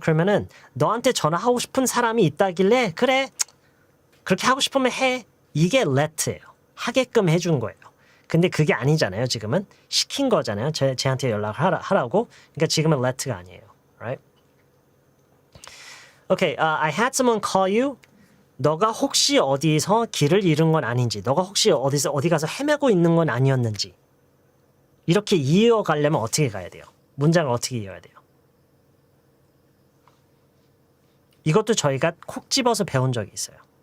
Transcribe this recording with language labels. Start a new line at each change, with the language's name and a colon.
Korean: 그러면은 너한테 전화하고 싶은 사람이 있다길래 그래 그렇게 하고 싶으면 해. 이게 let예요. 하게끔 해준 거예요. 근데 그게 아니잖아요. 지금은 시킨 거잖아요. 쟤한테 연락을 하라고. 그러니까 지금은 let가 아니에요.
English: Right? Okay, I had someone call you.
Korean: 너가 혹시 어디서 길을 잃은 건 아닌지, 너가 혹시 어디 가서 헤매고 있는 건 아니었는지 이렇게 이어가려면 어떻게 가야 돼요? 문장을 어떻게 이어야 돼요? 이것도 저희가 콕 집어서 배운 적이 있어요.